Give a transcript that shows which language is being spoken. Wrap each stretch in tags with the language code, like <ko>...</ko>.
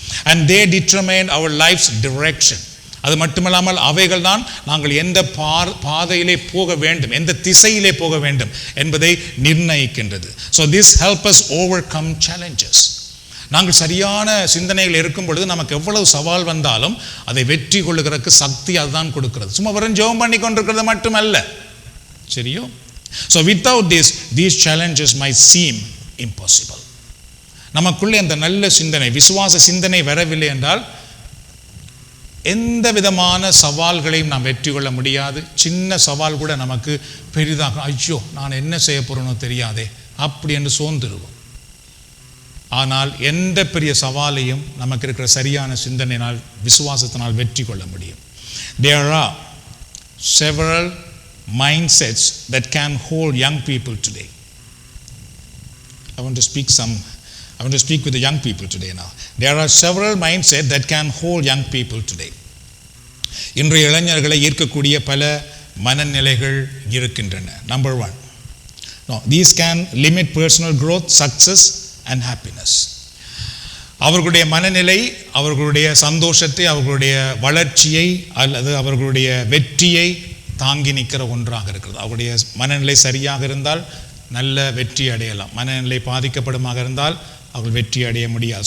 <en>And they determine our life's direction.</en> <ta>அது மட்டுமல்லாமல் அவைகள் தான் நாங்கள் எந்த பாதையிலே போக வேண்டும், எந்த திசையிலே போக வேண்டும் என்பதை நிர்ணயிக்கின்றது.</ta> <en>So this helps us overcome challenges.</en> <ta>நாங்கள் சரியான சிந்தனைகள் இருக்கும் பொழுது நமக்கு எவ்வளவு சவால் வந்தாலும் அதை வெற்றி கொள்ளுகிறதுக்கு சக்தி அதுதான் கொடுக்கிறது. சும்மா வெறும் ஜெபம் பண்ணி கொண்டிருக்கிறது மட்டுமல்ல. சரியோ?</ta> <en>So without this, these challenges might seem impossible.</en> <ta>நமக்குள்ளே அந்த நல்ல சிந்தனை, விசுவாச சிந்தனை வரவில்லை என்றால் எந்த விதமான சவால்களையும் நாம் வெற்றி கொள்ள முடியாது. சின்ன சவால் கூட நமக்கு பெரிதாக, ஐயோ நான் என்ன செய்ய போறேனோ தெரியாதே அப்படி என்று சோர்ந்துருவோம். ஆனால் எந்த பெரிய சவாலையும் நமக்கு இருக்கிற சரியான சிந்தனையினால், விசுவாசத்தினால் வெற்றி கொள்ள முடியும்.</ta> <en>There are several mindsets that can hold young people today. I want to speak with the young people today now. There are several mindsets that can hold young people today.</en> <ta>இன்றைய இளைஞர்களை ஈர்க்கக்கூடிய பல மனநிலைகள் இருக்கின்றன.</ta> <en>Number 1. No, these can limit personal growth, success and happiness.</en> <ta>அவர்களுடைய மனநிலை அவர்களுடைய சந்தோஷத்தை, அவர்களுடைய வளர்ச்சியை அல்லது அவர்களுடைய வெற்றியை தாங்கி நிற்கிற ஒன்றாக இருக்கிறது. அவருடைய மனநிலை சரியாக இருந்தால் நல்ல வெற்றி அடையலாம். மனநிலை பாதிக்கப்படுமாக இருந்தால் அவர்கள் வெற்றி அடைய முடியாது.</ta>